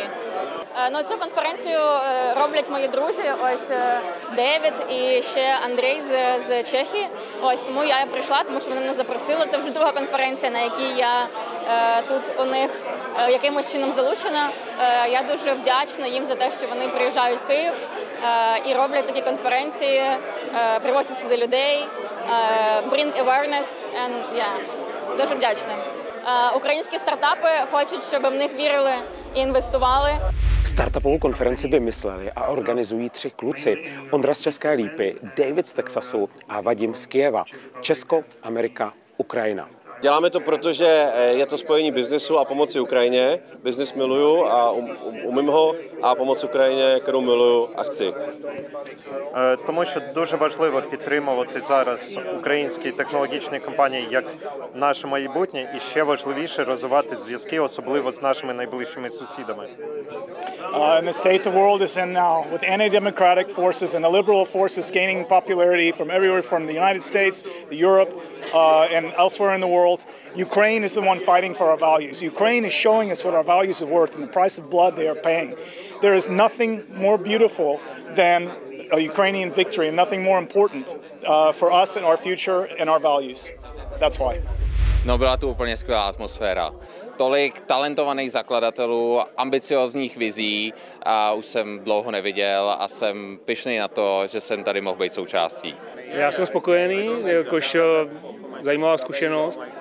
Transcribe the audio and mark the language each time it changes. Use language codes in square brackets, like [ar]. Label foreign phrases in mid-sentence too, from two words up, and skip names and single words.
[uk] Цю конференцію роблять мої друзі, ось Девід і ще Андрій з Чехії. Ось тому я прийшла, тому що вони мене запросили. Це вже друга конференція, на якій я тут у них якимось чином залучена. Я дуже вдячна їм за те, що вони приїжджають в Київ і роблять такі конференції, привозять сюди людей, [en] bring awareness, and [uk] дуже вдячна. Українські стартапи хочуть, щоб в них вірили і інвестували. [cs] Startupovou konferenci vymysleli a organizují 3 kluci. Ondra z České Lípy, David z Texasu a Vadim z Kyjeva. Česko, Amerika, Ukrajina. Děláme to, protože je to spojení biznesu a pomoci Ukrajině. Biznes miluju a umím ho, a pomoc Україні, kterou miluju a chci. [uk] Тому що дуже важливо підтримувати зараз українські технологічні компанії як наше майбутнє, і ще важливіше розвивати зв'язки, особливо з нашими найближчими сусідами. [en] In the state the world is in now, with anti-democratic forces and the liberal forces gaining popularity from everywhere from the United States, Europe, and elsewhere in the world, Ukraine is the one fighting for our values. Ukraine is showing us what our values are worth and the price of blood they are paying. There is nothing more beautiful than a Ukrainian victory and nothing more important for us and our future and our values. That's why. [cs] No, byla tu úplně skvělá atmosféra. Tolik talentovaných zakladatelů, ambiciózních vizí a už jsem dlouho neviděl a jsem pyšný na to, že jsem tady mohl být součástí. Já jsem spokojený, jakož zajímavá zkušenost.